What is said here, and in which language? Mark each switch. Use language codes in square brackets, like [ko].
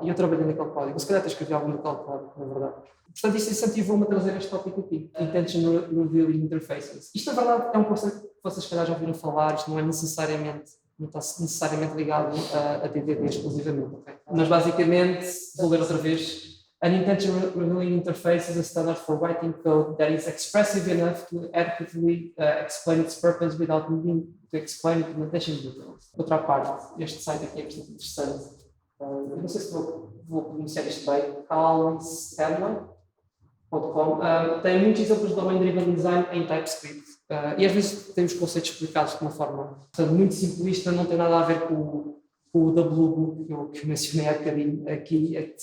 [pt] E eu trabalhei naquele código, se calhar até escrevi algum daquele código, na verdade. Portanto, isso incentivou-me a trazer este tópico aqui, Intention Revealing Interfaces. Isto, na verdade, é um conceito que vocês, se calhar, já ouviram falar, isto não está necessariamente ligado a DDD exclusivamente, okay? Mas, basicamente, vou ler outra vez. [en] An Intention Revealing Interface is a standard for writing code that is expressive enough to adequately explain its purpose without needing to explain implementation details. [pt] Outra parte, este site aqui é bastante interessante. Eu não sei se vou pronunciar isto bem, calmstanley.com. Tem muitos exemplos de domain-driven design em TypeScript. E às vezes tem os conceitos explicados de uma forma muito simplista, não tem nada a ver com o WBook que eu mencionei há bocadinho aqui.